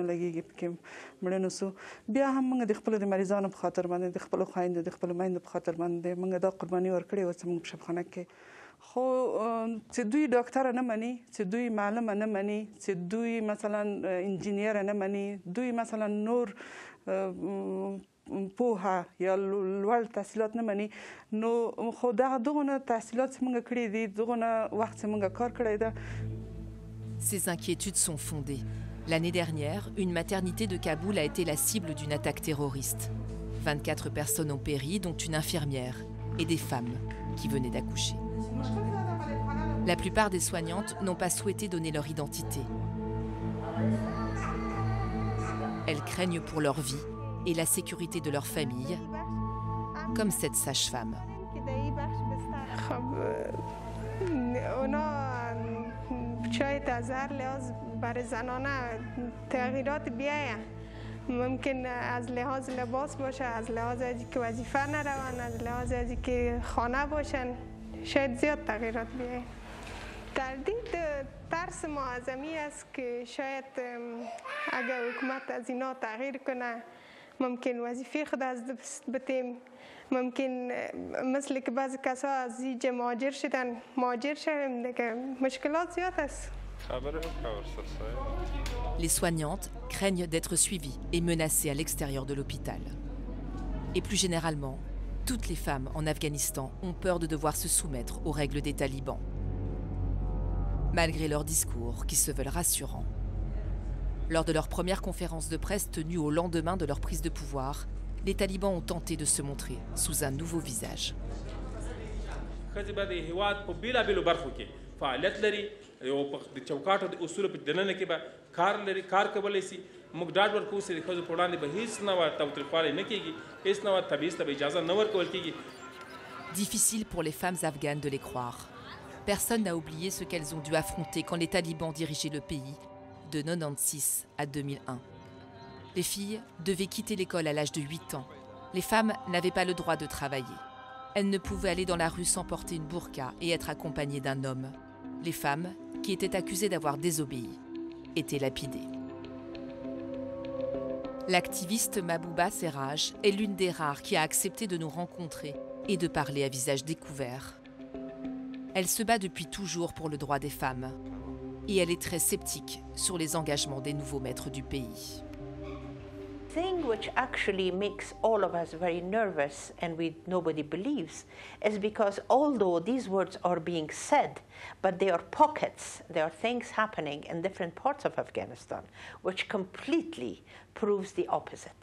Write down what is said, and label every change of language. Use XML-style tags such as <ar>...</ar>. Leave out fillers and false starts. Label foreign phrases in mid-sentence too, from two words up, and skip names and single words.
<ps>لګېږي پکې مړه نه سو بیا هم موږ د خپلو د مریضانو په خاطر باندې د خپلو خویندو د خپلو میندو په خاطر باندې موږ دا قرباني ورکړې وه چې موږ په شفخانه کې خو چې دوی ډاکټره نه مني چې دوی معلمه نه مني چې دوی مثلا انجینیر نه مني دوی مثلا نور پوهه یا لوړ تحصیلات نه مني نو خو دغه تحصیلات چې موږ کړي دي دغه وخت چې موږ کار کړی ده.</ps> <fr>Ces inquiétudes sont fondées. L'année dernière, une maternité de Kaboul a été la cible d'une attaque terroriste. 24 personnes ont péri, dont une infirmière et des femmes qui venaient d'accoucher. La plupart des soignantes n'ont pas souhaité donner leur identité. Elles craignent pour leur vie et la sécurité de leur famille, comme cette sage-femme.</fr> <fa>ممکن از لحاظ لباس باشه از لحاظ که وظیفه نروند از لحاظ که خانه باشن شاید زیاد تغییرات بیاید. تردید ترس ما از امی است که شاید اگر حکومت از اینا تغییر کنه ممکن وظیفه خود از دست بتیم ممکن مثل که بعضی کسا از اینجا مهاجر شدن دیگه مشکلات زیاد است.</fa> <fr>Les soignantes craignent d'être suivies et menacées à l'extérieur de l'hôpital. Et plus généralement, toutes les femmes en Afghanistan ont peur de devoir se soumettre aux règles des talibans. Malgré leurs discours qui se veulent rassurants. Lors de leur première conférence de presse tenue au lendemain de leur prise de pouvoir, les talibans ont tenté de se montrer sous un nouveau visage.</fr> <ps>فعالیت لري یو په چوکاټو د اصول په دننه کې به کار کولای شي موږ ډاډ ورکوو چې د ښځو په وړاندې به هیڅ نوع تاوتریخوالی نه کېږي هیڅ نوع تبعیض ته به اجازه نه ورکول کېږي.</ps> <fr>Difficile pour les femmes afghanes de les croire. Personne n'a oublié ce qu'elles ont dû affronter quand les talibans dirigeaient le pays de 1996 à 2001. Les filles devaient quitter l'école à l'âge de 8 ans. Les femmes n'avaient pas le droit de travailler. Elles ne pouvaient aller dans la rue sans porter une burqa et être accompagnées d'un homme. Les femmes, qui étaient accusées d'avoir désobéi, étaient lapidées. L'activiste Mahbouba Serraj est l'une des rares qui a accepté de nous rencontrer et de parler à visage découvert. Elle se bat depuis toujours pour le droit des femmes et elle est très sceptique sur les engagements des nouveaux maîtres du pays.</fr> <en>The thing which actually makes all of us very nervous and nobody believes is because although these words are being said, but there are pockets, there are things happening in different parts of Afghanistan which completely proves the opposite.</en>